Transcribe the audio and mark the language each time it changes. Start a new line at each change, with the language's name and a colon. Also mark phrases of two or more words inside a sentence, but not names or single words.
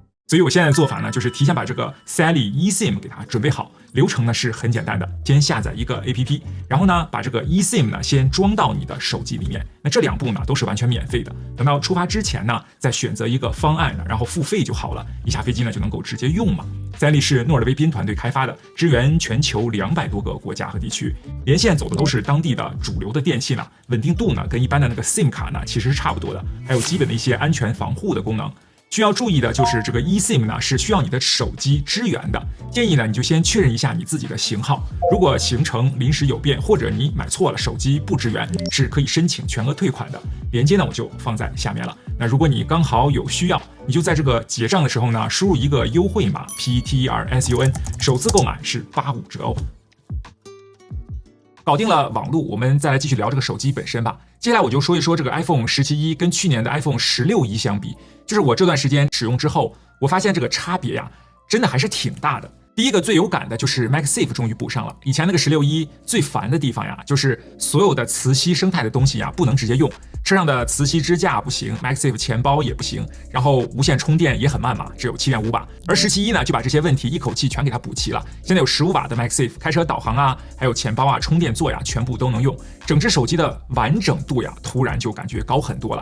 Chinese: 所以我現在的做法呢，就是提前把這個 Sally eSIM 給它準備好，流程呢是很簡單的，先下載一個 APP， 然後呢把這個 eSIM 呢先裝到你的手機裡面。那這2步呢都是完全免費的，等到出發之前呢，再選擇一個方案，然後付費就好了，一下飛機呢就能夠直接用嘛。Sally 是諾爾威賓團隊開發的，支援全球200多個國家和地區，連線走的都是當地的主流的電信了，穩定度呢跟一般的那個 SIM 卡呢其實是差不多的，還有基本的一些安全防護的功能。需要注意的就是這個 eSIM 呢是需要你的手機支援的，建議呢你就先確認一下你自己的型號，如果行程臨時有變或者你買錯了，手機不支援，是可以申請全額退款的。鏈接呢我就放在下面了。那如果你剛好有需要，你就在這個結賬的時候呢輸入一個優惠碼 PTRSUN， 首次購買是85折哦。搞定了網絡，我們再來繼續聊這個手機本身吧。接下來我就說一說這個 iPhone 17E 跟去年的 iPhone 16E 相比，就是我这段時間使用之後，我發現這個差別呀，真的還是挺大的。第一個最有感的就是 MagSafe 終於補上了。以前那個16E最煩的地方呀，就是所有的磁吸生態的東西呀不能直接用，車上的磁吸支架不行 ，MagSafe 錢包也不行，然後無線充電也很慢嘛，只有7.5瓦。而17E呢就把這些問題一口氣全給它補齊了，現在有15瓦的 MagSafe， 開車導航啊，還有錢包啊、充電座呀，全部都能用，整隻手機的完整度呀，突然就感覺高很多了。